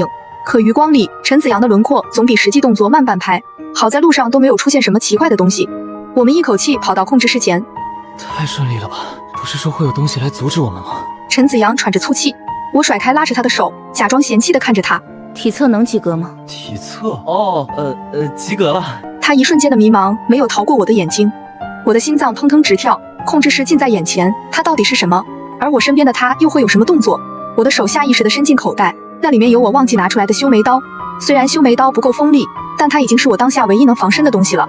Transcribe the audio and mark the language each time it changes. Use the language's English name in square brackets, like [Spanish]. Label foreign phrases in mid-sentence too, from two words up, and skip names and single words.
[Chinese] 可餘光裡，陳子陽的輪廓總比實際動作慢半拍。好在路上都沒有出現什麼奇怪的東西。我們一口氣跑到控制室前。太順利了吧？不是說會有東西來阻止我們嗎？陳子陽喘着粗氣。我甩開拉着他的手，假裝嫌棄地看着他。體測能及格嗎？體測？ 哦，及格了。他一瞬間的迷茫沒有逃過我的眼睛，我的心臟砰砰直跳。控制室近在眼前，他到底是什麼？而我身邊的他又會有什麼動作？我的手下意識地伸進口袋，那裡面有我忘記拿出來的修眉刀。雖然修眉刀不夠鋒利，但它已經是我當下唯一能防身的東西了。